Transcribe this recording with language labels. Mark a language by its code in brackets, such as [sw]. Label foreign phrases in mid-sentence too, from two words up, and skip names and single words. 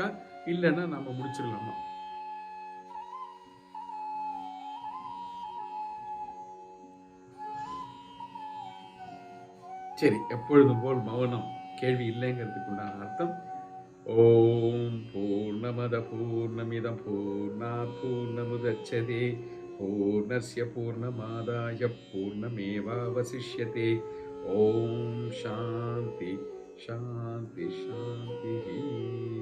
[ta] இல்லைன்னா நாம முடிச்சிடலாமா? சரி, எப்பொழுதும் போல் மௌனம். கேள்வி இல்லைங்கிறதுக்கு உண்டான அர்த்தம். [sa] ओम् पूर्णमदः पूर्णमिदं पूर्णात् पूर्णमुदच्यते पूर्णस्य पूर्णमादाय पूर्णमेवावशिष्यते. ओम् शान्ति शान्ति शान्ति.